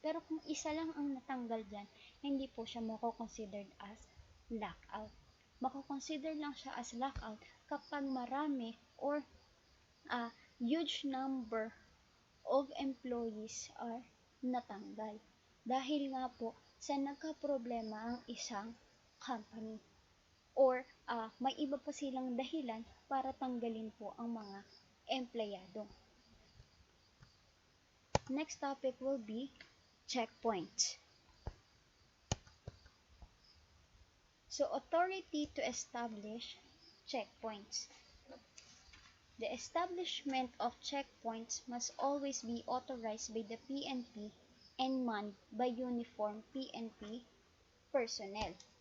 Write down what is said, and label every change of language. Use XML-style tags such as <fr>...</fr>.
<tl>Pero kung isa lang ang natanggal dyan, hindi po siya mako-considered as lockout. Mako-consider lang siya as lockout kapag marami or</tl> <en>huge number of employees are</en> <tl>natanggal. Dahil nga po sa nagka-problema ang isang company. Or may iba pa silang dahilan para tanggalin po ang mga empleyado.</tl> <en>Next topic will be checkpoints. So, authority to establish checkpoints. The establishment of checkpoints must always be authorized by the PNP and manned by uniformed PNP personnel.</en>